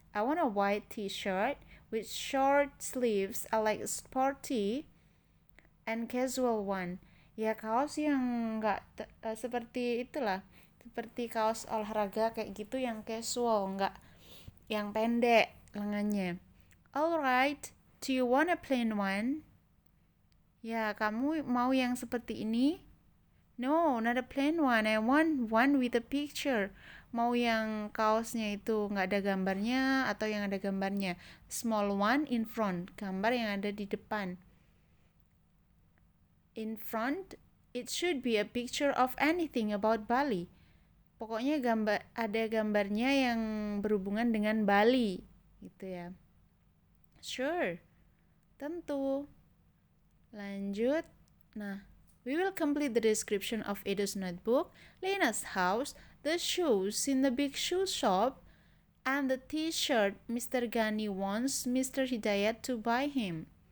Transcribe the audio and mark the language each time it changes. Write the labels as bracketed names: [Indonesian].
[English] I want a white t-shirt with short sleeves. I like a sporty and casual one. [Indonesian] Ya, kaos yang enggak seperti itulah. Seperti kaos olahraga kayak gitu yang casual, enggak yang pendek lengannya. [English] Alright, do you want a plain one? [Indonesian] Ya, kamu mau yang seperti ini? [English] No, not a plain one. I want one with a picture. [Indonesian] Mau yang kaosnya itu nggak ada gambarnya atau yang ada gambarnya. [English] Small one in front, [Indonesian] gambar yang ada di depan. [English] In front, it should be a picture of anything about Bali. [Indonesian] Pokoknya ada gambarnya yang berhubungan dengan Bali, gitu ya. [English] Sure, [Indonesian] tentu. Lanjut. [English] Nah, we will complete the description of Edo's notebook, Lena's house, the shoes in the big shoe shop, and the t-shirt Mr. Ghani wants Mr. Hidayat to buy him.